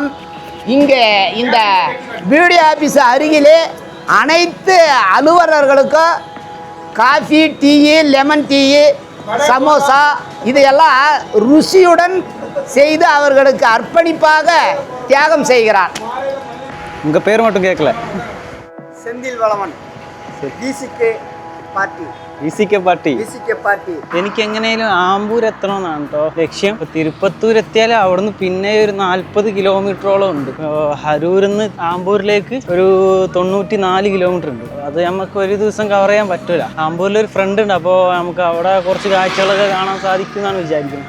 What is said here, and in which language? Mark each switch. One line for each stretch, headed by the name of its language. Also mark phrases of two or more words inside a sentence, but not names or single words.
Tamil: இங்கே இந்த
English: BDO office
Tamil: அருகிலே அனைத்து அலுவலர்களுக்கும் காஃபி, டீ,
English: lemon tea,
Tamil: சமோசா இதையெல்லாம் ருசியுடன் செய்து அவர்களுக்கு அர்ப்பணிப்பாக தியாகம் செய்கிறார். உங்கள் பேர் மட்டும் கேட்கல. செந்தில் வளவன்.
Malayalam: പാർട്ടി. എനിക്ക് എങ്ങനെയും ആമ്പൂർ എത്തണമെന്നാണ് കേട്ടോ ലക്ഷ്യം. തിരുപ്പത്തൂർ എത്തിയാൽ അവിടുന്ന് പിന്നെ ഒരു 40 കിലോമീറ്ററോളം ഉണ്ട്. അരൂരിൽ നിന്ന് ആമ്പൂരിലേക്ക് ഒരു 94 കിലോമീറ്റർ ഉണ്ട്. അത് നമുക്ക് ഒരു ദിവസം കവർ ചെയ്യാൻ പറ്റൂല. ആമ്പൂരിൽ ഒരു ഫ്രണ്ട് ഉണ്ട്, അപ്പോൾ നമുക്ക് അവിടെ കുറച്ച് കാഴ്ചകളൊക്കെ കാണാൻ സാധിക്കും എന്നാണ് വിചാരിക്കുന്നത്.